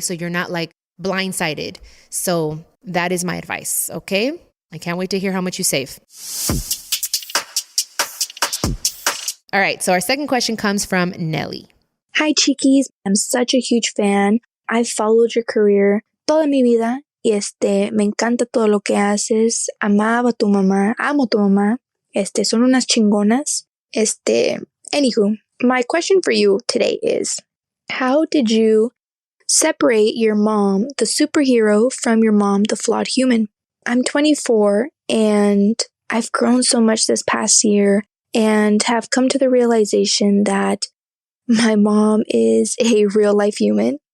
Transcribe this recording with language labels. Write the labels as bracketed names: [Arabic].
[English] So you're not like blindsided. So that is my advice. Okay. I can't wait to hear how much you save. All right. So our second question comes from Nelly. Hi, Cheekies. I'm such a huge fan. I've followed your career [Spanish] toda mi vida. Y me encanta todo lo que haces. Amaba a tu mamá. Amo tu mamá. Son unas chingonas. [English] Anywho, my question for you today is, how did you separate your mom, the superhero, from your mom, the flawed human? I'm 24 and I've grown so much this past year and have come to the realization that my mom is a real life human.